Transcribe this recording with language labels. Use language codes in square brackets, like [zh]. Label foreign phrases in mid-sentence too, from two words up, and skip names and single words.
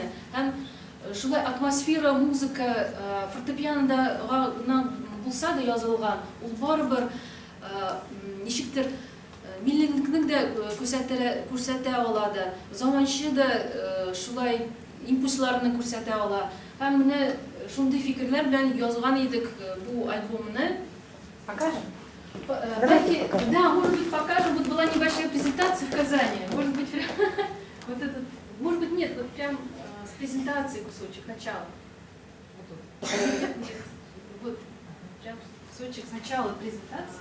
[tt] Һәм шулай атмосфера, музыка фортепианода булса да язылган, ул барыбер ничектер миллекне дә күрсәтә алады. Заманчы да шулай импульсларны күрсәтә ала. Һәм менә шундый фикерләр белән язган идек бу альбомны. [ru] Покажем? Да, может быть, покажем. Вот была небольшая презентация в Казани. Может быть, вот этот, может быть, нет, вот прям с презентацией кусочек начала. Нет, вот прям кусочек сначала презентации.